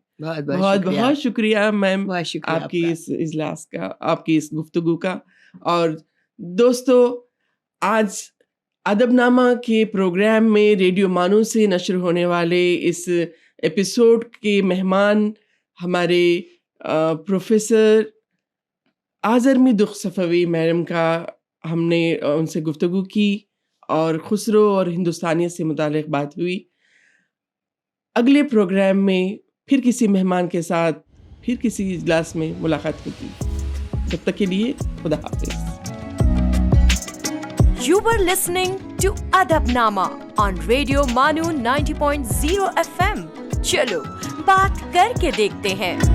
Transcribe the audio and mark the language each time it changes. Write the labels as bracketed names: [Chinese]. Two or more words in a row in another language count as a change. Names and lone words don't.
[Urdu] بہت بہت شکریہ میم آپ کی اس اجلاس کا, آپ کی اس گفتگو کا. اور دوستو, آج ادب نامہ کے پروگرام میں ریڈیو مانو سے نشر ہونے والے اس ایپیسوڈ کے مہمان ہمارے پروفیسر آزرمی دخ صفوی میڈم کا ہم نے ان سے گفتگو کی, اور خسرو اور ہندوستانیت سے متعلق بات ہوئی. اگلے پروگرام میں پھر کسی مہمان کے ساتھ پھر کسی اجلاس میں ملاقات ہوگی. تب تک کے لیے خدا حافظ. [English] You were listening to Adab Nama on Radio Manu 90.0 FM. [Urdu] چلو بات کر کے دیکھتے ہیں.